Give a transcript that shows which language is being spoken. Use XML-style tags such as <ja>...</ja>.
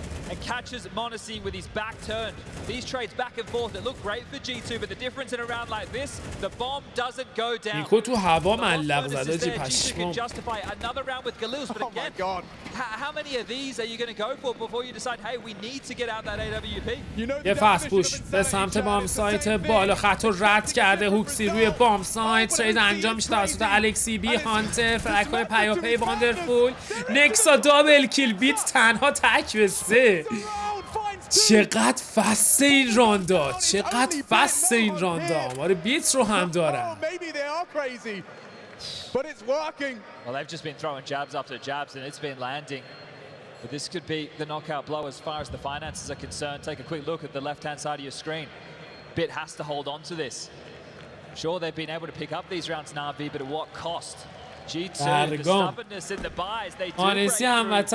<en>And catches Monacy with his back turned. These trades back and forth that look great for G2, but the difference in a round like this, the bomb doesn't go down.</en> <fa>نیکو تو هوا ملق زده.</fa> <en>G2 can justify another round with Galils, but again, how many of these are you going to go for before you decide, hey, we need to get out that AWP?</en> <fa>یه فست پوش به سمت بام سایت بالا خط رو رد کرده هوکسی روی بام سایت. ترید انجام میشه توسط الکسی بی هانتر. فرک‌های پیاپی واندرفول. نکسا دابل کیل بیت تنها تک به 3. چقدر فست این راندا، چقدر فست این راندا. آمار بیت رو هم دارن.</fa> <en>But it's working. Well, they've just been throwing jabs after jabs, and it's been landing. But this could be the knockout blow as far as the finances are concerned. Take a quick look at the left-hand side of your screen. Bit has to hold on to this. Sure, they've been able to pick up these rounds, NaVi, but at what cost? G2, the stubbornness in the buys, they do break through.</en>